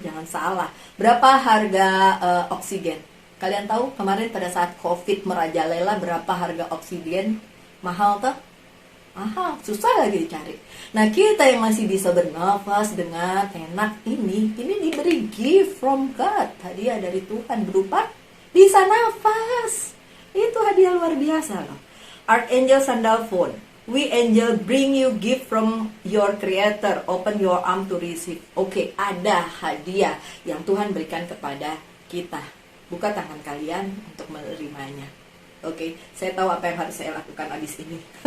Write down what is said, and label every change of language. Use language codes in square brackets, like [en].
[id] Jangan salah. Berapa harga oksigen? Kalian tahu kemarin pada saat COVID merajalela berapa harga oksigen? Mahal tuh? Aha, susah lagi dicari. Nah, kita yang masih bisa bernafas dengan enak ini diberi [en] gift from God, [id] hadiah dari Tuhan berupa bisa nafas. Itu hadiah luar biasa loh. [en] Archangel Sandalphon, we angel bring you gift from your creator, open your arm to receive. [id] Oke, ada hadiah yang Tuhan berikan kepada kita. Buka tangan kalian untuk menerimanya. Oke, saya tahu apa yang harus saya lakukan abis ini.